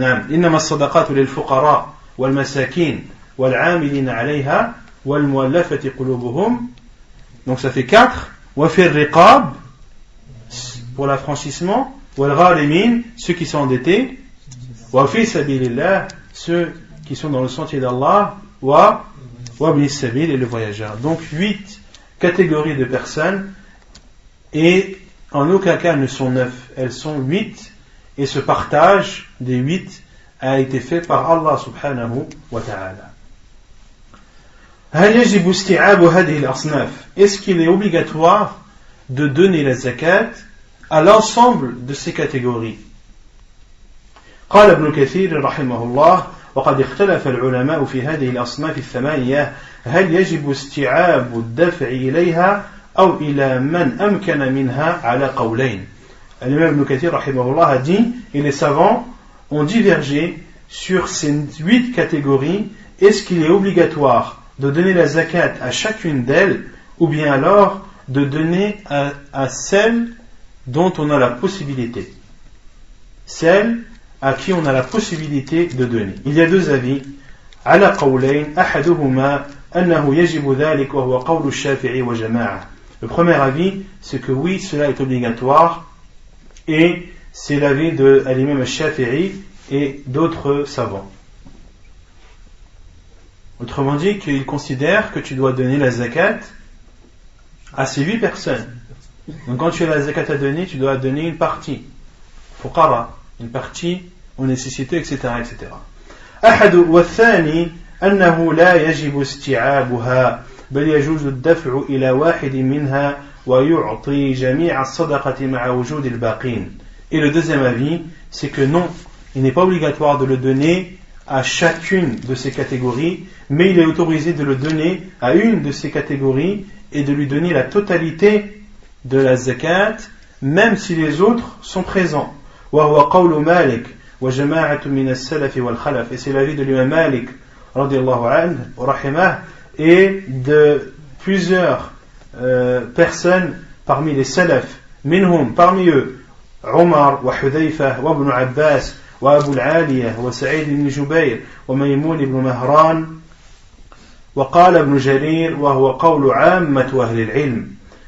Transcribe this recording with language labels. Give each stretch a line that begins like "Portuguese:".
Arabic: إنما الصدقات للفقراء والمساكين والعاملين عليها والمؤلفة قلوبهم.
French: Donc ça fait 4.
Arabic: وفي الرقاب,
French: pour l'affranchissement.
Arabic: والغارمين,
French: ceux qui sont endettés.
Arabic: وفي سبيل الله,
French: ceux qui sont dans le sentier d'Allah.
Arabic: وابن السبيل,
French: et le voyageur. Donc 8 catégories de personnes, et en aucun cas elles ne sont 9, elles sont 8. Et ce partage des 8 a été fait par Allah subhanahu wa ta'ala.
Arabic: هل يجب استيعاب هذه الأصناف?
French: Est-ce qu'il est obligatoire de donner la zakat à l'ensemble de ces catégories?
Arabic: قال ابن كثير رحمه الله وقد اختلف العلماء في هذه الأصناف الثمانية هل يجب استيعاب الدفع إليها أو إلى من أمكن منها على قولين.
French: L'imam Ibn Kathir rahimahullah a dit, et les savants ont divergé sur ces 8 catégories. Est-ce qu'il est obligatoire de donner la zakat à chacune d'elles, ou bien alors de donner à celle dont on a la possibilité, celle à qui on a la possibilité de donner? Il y a 2 avis.
Arabic: على قولين أحدهما أنه يجب ذلك وهو قول الشافعي وجماعة.
French: Le premier avis, c'est que oui, cela est obligatoire, et c'est l'avis de l'imam al-Shafi'i et d'autres savants. Autrement dit, qu'ils considèrent que tu dois donner la zakat À ces 8 personnes. Donc quand tu as la zakat à donner, tu dois donner une partie. Fuqara, une partie aux nécessités, etc. etc.
Arabic: أحد والثاني أنه لا يجب استيعابها بل يجوز الدفع إلى واحد منها ويعطي جميع الصدقة مع وجود الباقين.
French: Et le deuxième avis, c'est que non, il n'est pas obligatoire de le donner à chacune de ces catégories, mais il est autorisé de le donner à une de ces catégories et de lui donner la totalité de la zakat, même si les autres sont présents.
Arabic: وهو قول مالك وجماعة من السلف والخلف.
French: Et c'est l'avis de l'imam Malik radiyallahu anhu rahimah et de plusieurs personnes parmi les salafs.
Arabic: منهم
French: parmi eux
Arabic: عمر وحذيفة وابن عباس وأبو العالية وسعيد بن جبير وميمون بن مهران وقال ابن جرير وهو قول عامة أهل العلم.